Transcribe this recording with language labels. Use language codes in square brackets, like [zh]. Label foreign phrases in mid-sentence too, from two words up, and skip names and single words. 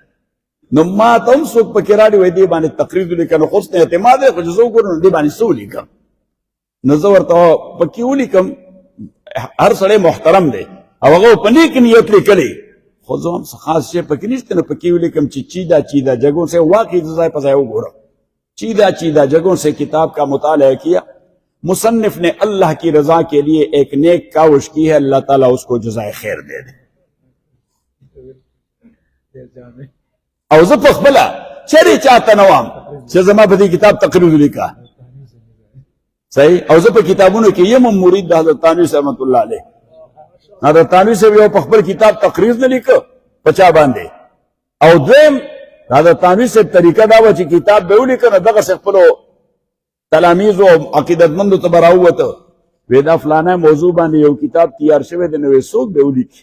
[ps] نو ما ته هم څوک پکې راډي وایي دې باندې تقریر ولیکه، نو خو ته اعتماد دی، خو چې زه وګورم نو دې باندې څه ولیکم؟ نو زه ورته پکې ولیکم هر سړی محترم دی او هغه په نیک نیت لیکلی، خو زه هم څه خاص شی پکې نشته، نو پکې ولیکم چې [ur] چیدہ جگہوں سے [ps] واقعی ځای په ځای وګورم، [ur] چیدہ جگہوں سے کتاب کا مطالعہ کیا، مصنف نے اللہ کی رضا کے لیے ایک نیک کاوش کی ہے، اللہ تعالیٰ اس کو جزائے خیر دے دے. [ps] او زه په خپله چېرې چاته نه وام چې زما په دې کتاب تقریر ولیکه، صحیح. او زه په کتابونو کې یم مرید د حضرت تانوي [ar] رحمت الله علیه. [ps] حضرت تانوي صاحب یو په خپل کتاب تقریر نه لیکه په چا باندې، او دویم حضرت تانوي صاحب طریقه دا وه چې کتاب به ولیکه نو دغسې خپلو تلامیزو او عقیدتمندو ته به راووته، وی دا فلانه موضوع باندې یو کتاب تیار شوی دی، نو وی څوک به ولیکي؟